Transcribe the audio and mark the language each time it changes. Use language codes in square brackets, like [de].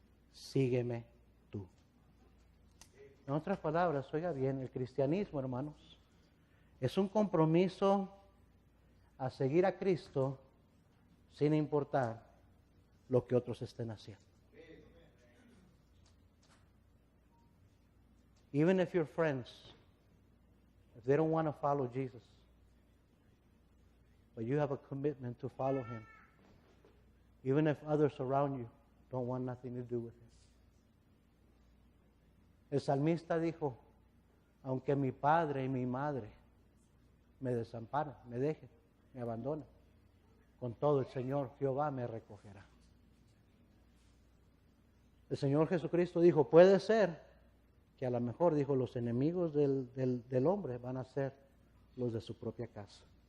[es] Sígueme tú. En otras palabras, oiga bien, el cristianismo, hermanos, es un compromiso a seguir a Cristo sin importar lo que otros estén haciendo. [en] Even if your friends, if they don't want to follow Jesus, but you have a commitment to follow Him, even if others around you don't want nothing to do with Him. [es] El salmista dijo, aunque mi padre y mi madre me desamparan, me dejen, me abandonan, con todo el Señor Jehová me recogerá. El Señor Jesucristo dijo, puede ser que a lo mejor, dijo, los enemigos del hombre van a ser los de su propia casa.